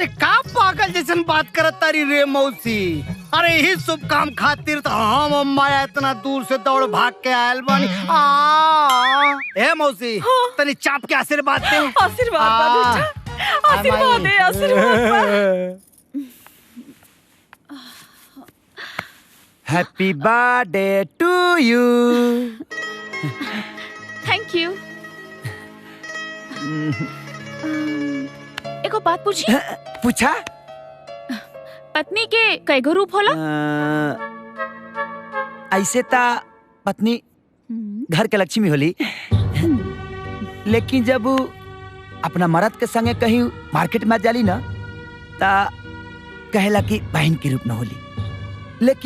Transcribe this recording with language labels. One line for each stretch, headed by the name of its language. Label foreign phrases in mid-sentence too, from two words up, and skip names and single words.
Bhojpuri: अरे का पागल जैसन बात करत तारी रे मौसी। अरे ही शुभ काम खातिर तो हम माया इतना दूर से दौड़ भाग के आयल बानी। ए मौसी, तनी चाप के आशीर्वाद दे। आशीर्वाद बा बेटा, आशीर्वाद दे, आशीर्वाद बा।
English: happy birthday to you. thank you.
Bhojpuri: एगो बात पूछी? पूछा? पत्नी के कईगो रूप होला? ऐसे ता पत्नी घर के लक्ष्मी होली, लेकिन जब अपना मर्द के संगे कहीं मार्केट में जाली ना ता कहेला कि बहन के रूप में होली।